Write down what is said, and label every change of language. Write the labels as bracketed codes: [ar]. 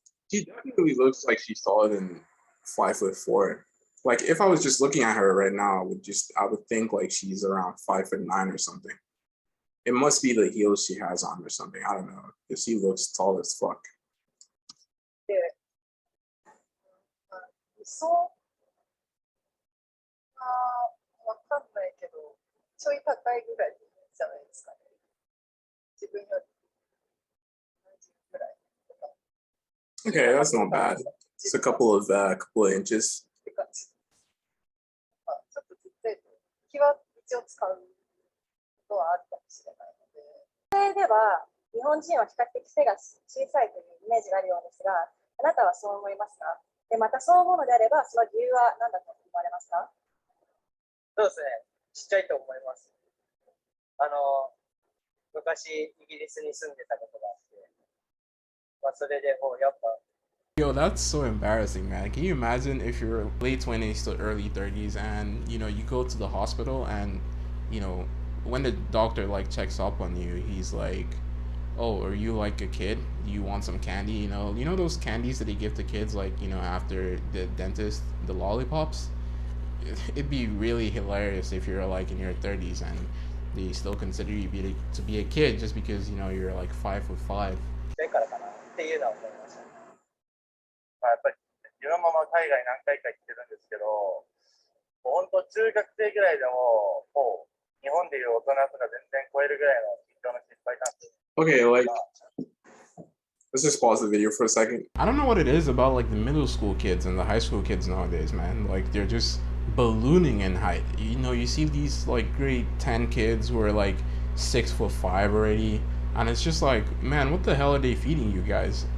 [en] She definitely looks like she's taller than 5'4". Like if I was just looking at her right now, I would think like she's around 5'9" or something. It must be the heels she has on or something. I don't know. Because she looks tall as fuck. [ja] で、理想はわかんないけど、ちょい高いぐらいじゃないですかね。自分より70ぐらいとか。 [en] Okay, that's not bad. It's a couple of inches. [ja] って感じ。ちょっとちっちゃいと、気は一応使うことはあるかもしれないので。それでは、日本人は比較的背が小さいというイメージがあるようですが、あなたはそう思いますか？で、またそう思うのであれば、その理由は何だと思われますか？そうですね。ちっちゃいと思います。昔イギリスに住んでたことがあって、それでもうやっぱ。 [en] Yo, that's so embarrassing, man. Can you imagine if you're late 20s to early 30s and, you go to the hospital and, when the doctor, like, checks up on you, he's like, oh, are you, like, a kid? Do you want some candy? You know those candies that they give to kids, like, after the dentist, the lollipops? It'd be really hilarious if you're, like, in your 30s and they still consider you to be a kid just because, you're, like, 5'5". [ja] だからかなっていうのは思いました。やっぱり自分も海外何回か行ってるんですけど、本当中学生ぐらいでももう日本でいう大人とか全然超えるぐらいの緊張の心配なんで。 [en] Okay, like, let's just pause the video for a second. I don't know what it is about like the middle school kids and the high school kids nowadays, man. Like they're just ballooning in height. You see these like grade 10 kids who are like 6'5" already, and it's just like, man, what the hell are they feeding you guys?